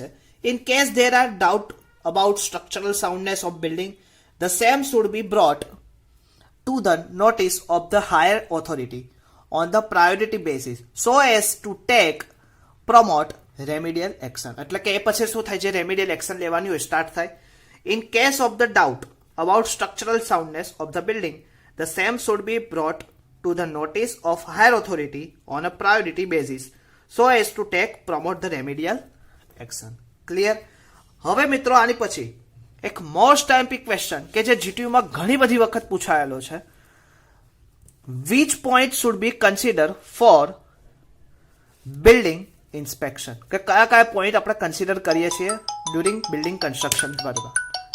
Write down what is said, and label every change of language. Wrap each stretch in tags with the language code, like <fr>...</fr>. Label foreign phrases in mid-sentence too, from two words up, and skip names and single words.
<en>In case there are doubt about structural soundness of building the same should be brought to the notice of the higher authority on the priority basis so as to take promote remedial action.</en> <gu>એટલે કે એ પછી શું થાય? જે રેમિડિયલ એક્શન લેવાની હોય સ્ટાર્ટ થાય.</gu> <en>In case of the doubt about structural soundness of the building, the same should be brought to the notice of higher authority on a priority basis so as to promote the remedial action. Clear?</en> <gu>હવે મિત્રો આની પછી એક</gu> <en>most timpic question</en> <gu>કે જે જીટીયુ માં ઘણી બધી વખત પૂછાયેલો છે.</gu> <en>which point should be considered for building inspection?</en> <gu>કે કયા કયા પોઈન્ટ આપણે કન્સિડર કરીએ છીએ</gu> <en>during building construction</en> <gu>બરાબર.</gu>